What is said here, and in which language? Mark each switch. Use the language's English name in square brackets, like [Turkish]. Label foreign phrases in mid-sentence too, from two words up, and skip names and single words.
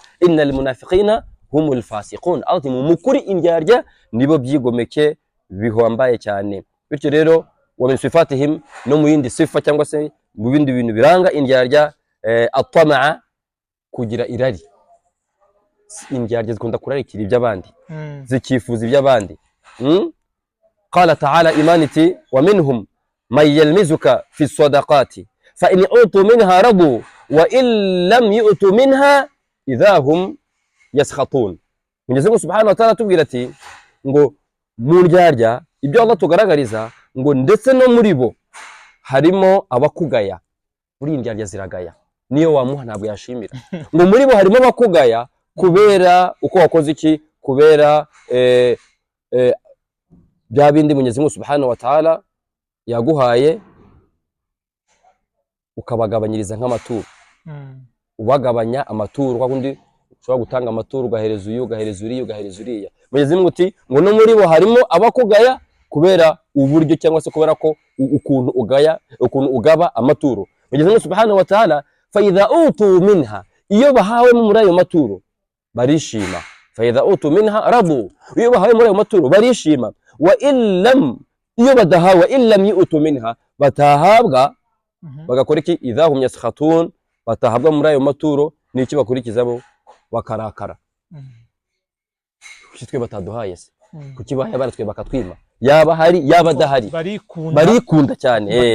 [Arabic] إن المنافقين هم الفاسقون, [Kinyarwanda] ati mu mukuri indyarya nibo byigomeke bihombaye cyane. Bityo rero [Arabic] ومن صفاتهم, [Kinyarwanda] no mu yindi sifa cyangwa se mu bindi bintu biranga indyarya, at-tamaa, kugira irari. Indyarya zikunda kurarikira iby'abandi, zikifuza iby'abandi. [Arabic] قال تعالى ومنهم من يلمزك في الصدقات فإن أعطوا منها رضوا وإن لم يعطوا منها إذا هم يسخطون yaskhatun. [Kinyarwanda] Mwenyezi Mungu [Arabic] سبحانه وتعالى [Kinyarwanda] tubwira ati ngo mu ndyarya ibyo Allah tugaragariza ngo ndetse no muri bo harimo abakugaya. Muri indyarya ziragaya, niyo wamuha ntabwo yashimira. Ngo muri bo harimo abakugaya kubera uko wakoze iki, kubera bya bindi Mwenyezi Mungu [Arabic] سبحانه وتعالى [Kinyarwanda] yaguhaye, ukabagabanyiriza nk'amaturo. Ubagabanya amaturo, kwa kundi ushobora gutanga amaturo ugahereza uyu, ugahereza uriya, ugahereza uriya. Mwenyezi Mungu ati ngo no muri bo harimo abakugaya kubera uburyo cyangwa se kubera ko ukuntu ugaba amaturo. [Arabic] Mwenyezi Mungu سبحانه وتعالى فإذا أعطوا منها, [Kinyarwanda] iyo bahawe muri ayo maturo barishima. [Arabic] فإذا أعطوا منها رضوا, [Kinyarwanda] iyo bahawe muri ayo maturo barishima. [Arabic] وإلا, [Kinyarwanda] iyo badahawe [Arabic] وإن لم يعطوا منها, [Kinyarwanda] batahabwa bagakora iki [Arabic] إذا هم يسخطون [Kinyarwanda] batahabwa muri ayo maturo n'iki bakurikizabo bakarakara kuki twe bataduhaye se kuki bahaye baratwe bakatwima yaba hari yaba adahari barikunda cyane